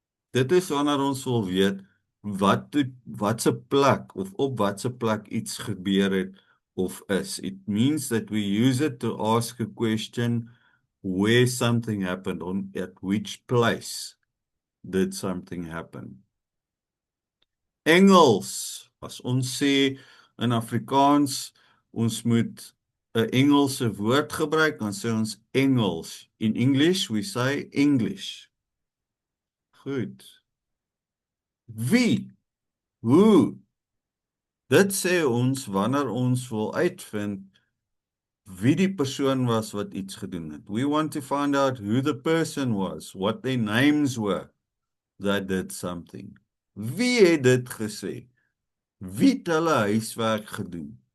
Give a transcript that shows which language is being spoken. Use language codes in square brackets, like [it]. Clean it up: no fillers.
[af] Dit is wanneer ons wil weet watse plek of op watse plek iets gebeur het of is. [en] It means that we use it to ask a question where something happened, on at which place did something happen. [af] Engels. As ons sê in Afrikaans ons moet 'n Engelse woord gebruik, dan sê ons Engels. [en] In English we say English. [af] Goed. Wie? Hoe? Dit sê ons wanneer ons wil uitvind wie die persoon was wat iets gedoen het. [en] We want to find out who the person was, what their names were that did something. [af] Wie het dit gesê? Wie het hulle huiswerk gedoen?